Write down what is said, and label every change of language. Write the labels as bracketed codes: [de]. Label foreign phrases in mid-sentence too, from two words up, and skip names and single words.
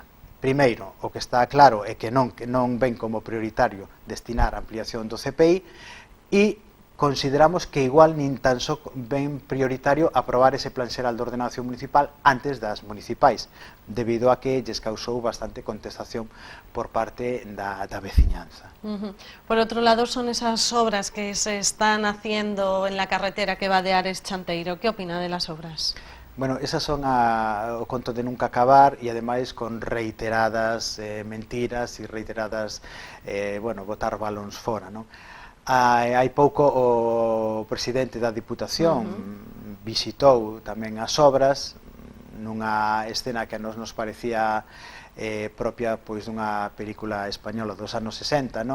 [gl] Primeiro, o que está claro é que non ven como prioritario destinar a ampliación do CPI e consideramos que igual nin tan só ven prioritario aprobar ese plan xeral de ordenación municipal antes das municipais, debido a que lles causou bastante contestación por parte da veciñanza. Por outro lado, [es] son esas obras que se están haciendo en la carretera que va de Ares-Chanteiro. ¿Qué opina de las obras? [gl] Bueno, esas son o conto de nunca acabar e ademais con reiteradas mentiras e reiteradas, bueno, botar balóns fora, non? Hai pouco o presidente da Diputación visitou tamén as obras nunha escena que a nos parecía propia pois dunha película española dos anos 60, non?